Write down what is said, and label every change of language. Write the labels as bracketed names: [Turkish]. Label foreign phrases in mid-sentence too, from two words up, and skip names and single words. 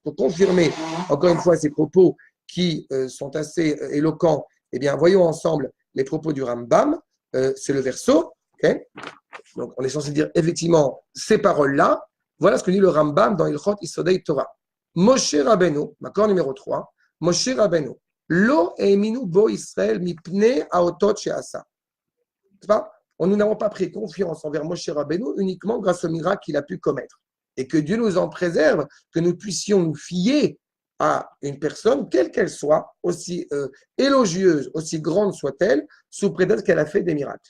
[French] Pour confirmer, encore une fois, ces propos qui sont assez éloquents, eh bien, voyons ensemble les propos du Rambam. C'est le verso. Okay, donc, on est censé dire effectivement ces paroles-là. Voilà ce que dit le Rambam dans Ilchot Isodei Torah. Moshe Rabbeinu, accord numéro 3, Moshe Rabbeinu, [Hebrew] לא האמינו בו ישראל מפני האותות שעשה. [French] C'est pas? Nous n'avons pas pris confiance envers Moshe Rabbeinu uniquement grâce au miracle qu'il a pu commettre. Et que Dieu nous en préserve, que nous puissions nous fier à une personne, quelle qu'elle soit, aussi élogieuse, aussi grande soit-elle, sous prétexte qu'elle a fait des miracles.